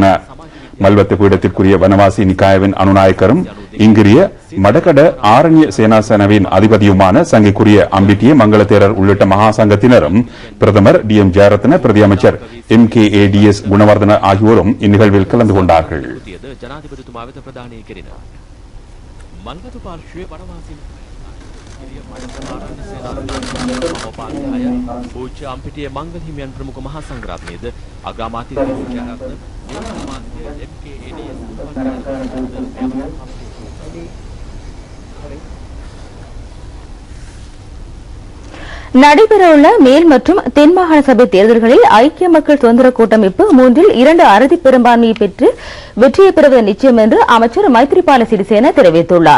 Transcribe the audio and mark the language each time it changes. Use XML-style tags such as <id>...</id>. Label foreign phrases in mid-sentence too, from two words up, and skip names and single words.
<ta>மல்வத்த பீடத்திற்குரிய வனவாசி நிக்காயவின் அனுநாயக்கரும் இங்கிரிய மடக்கட ஆரண்ய சேனாசனவின் அதிபதியுமான சங்கைக்குரிய அம்பிட்டிய மங்கள தேரர் உள்ளிட்ட மகா சங்கத்தினரும் பிரதமர் DM ஜெயரத்ன, பிரதி அமைச்சர் MKADS குணவர்தன ஆகியோரும் இந்நிகழ்வில் கலந்து கொண்டார்கள்.</ta> <si>පූජ්‍ය අම්පිටිය මංගල හිමියන් ප්‍රමුඛ මහා සංඝරත්නයේද අග්‍රාමාත්‍ය ජයරත්න අමාත්‍ය</si> <ta>நடைபெறவுள்ள மேல் மற்றும் தென் மாகாண சபை தேர்தல்களில் ஐக்கிய மக்கள் சுதந்திர கூட்டமைப்பு 3இல் 2 அறுதி பெரும்பான்மையை பெற்று வெற்றியை பெறுவது நிச்சயம் என்று அமைச்சர் மைத்ரிபால சிறிசேன தெரிவித்துள்ளார்.</ta>